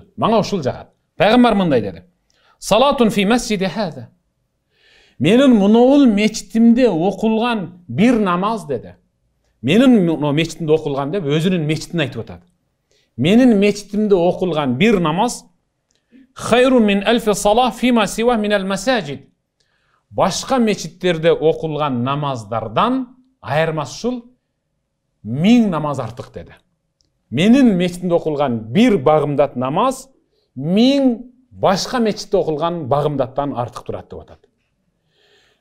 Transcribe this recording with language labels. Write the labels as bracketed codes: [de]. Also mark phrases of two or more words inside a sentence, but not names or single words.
[ky] Мага ушул жагат. Пайгамбар мындай деди. [ar] صلاةٌ في مسجدي هذا. [ky] Менин мунул мечитимде окулган бир намаз деди. Менин мечитимде окулган деп өзүнүн мечитин айтып атат. Менин мечитимде окулган бир намаз [ar] خيرٌ من ألف صلاة فيما سوى من المساجد. [ky] Башка мечиттерде окулган намаздардан айырмасы ушул 1000 намаз артык деди. Менин мечитимде окулган бир багымдат намаз 1000 башка мечитте окулган багымдаттан артык турат деп атат.